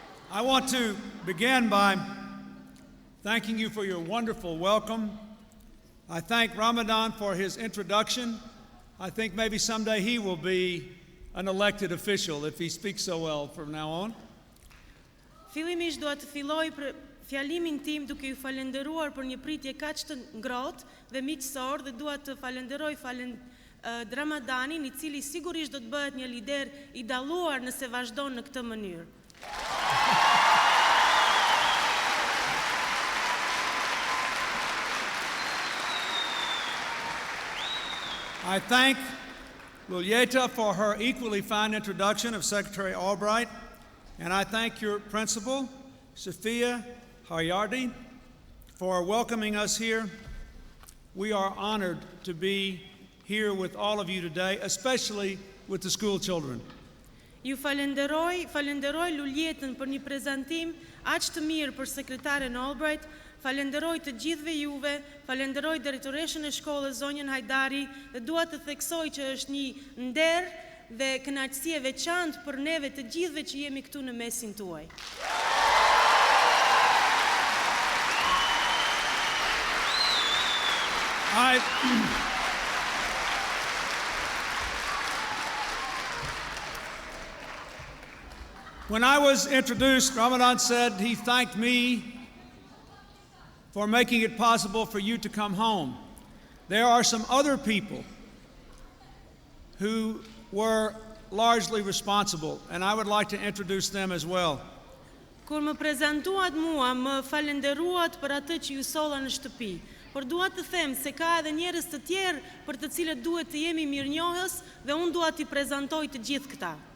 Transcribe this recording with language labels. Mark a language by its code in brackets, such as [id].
[en] I want to begin by thanking you for your wonderful welcome. I thank Ramadan for his introduction. I think maybe someday he will be an elected official if he speaks so well from now on. [sq] Fillimisht dua të filloj për fjalimin tim duke ju falenderuar për një pritje kaq të ngrohtë dhe miqësor dhe dua të falenderoj Ramadanin, I cili sigurisht do të bëhet një lider I dalluar nëse vazhdon në këtë mënyrë. [en] I thank Lulieta for her equally fine introduction of Secretary Albright, and I thank your principal, Sophia Hayardi, for welcoming us here. We are honored to be here with all of you today, especially with the school children. [sq] Ju falenderoj Lulietën për një prezantim aq të mirë për sekretaren Albright, falenderoj të gjithëve juve, falenderoj drejtoreshën e shkollës zonjën Hajdari dhe dua të theksoj që është një nder dhe kënaqësi e veçantë për neve të gjithëve që jemi këtu në mesin tuaj. [en] When I was introduced, Ramadan said he thanked me for making it possible for you to come home. There are some other people who were largely responsible, and I would like to introduce them as well. [sq] Kur më prezantuat mua, më falenderuat për atë që ju solla në shtëpi. Por dua të them se ka edhe njerëz të tjerë për të cilët duhet të jemi mirënjohës dhe unë dua t'i prezantoj të gjithë këta.